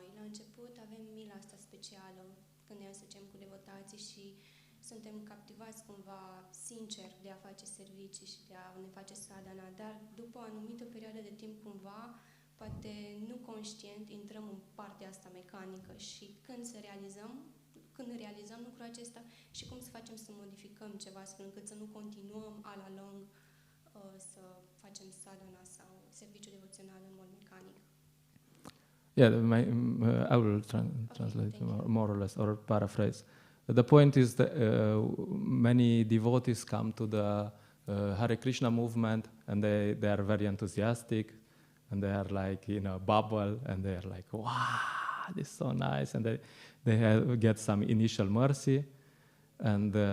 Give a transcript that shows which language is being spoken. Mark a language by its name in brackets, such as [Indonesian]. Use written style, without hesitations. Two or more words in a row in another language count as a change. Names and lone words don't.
[Romanian] La început avem mila asta specială când ne asociem cu devotații și suntem captivați cumva sincer de a face servicii și de a ne face sadhana, dar după o anumită perioadă de timp cumva, poate nu conștient, intrăm în partea asta mecanică și când realizăm lucrul acesta și cum să facem să modificăm ceva astfel încât să nu continuăm la lung să facem sadhana sau serviciu devoțional în mod mecanic. [English] Yeah, I will translate more or less, or paraphrase. The point is that many devotees come to the Hare Krishna movement, and they are very enthusiastic, and they are like in a bubble, and they are like, wow, this is so nice, and they get some initial mercy, and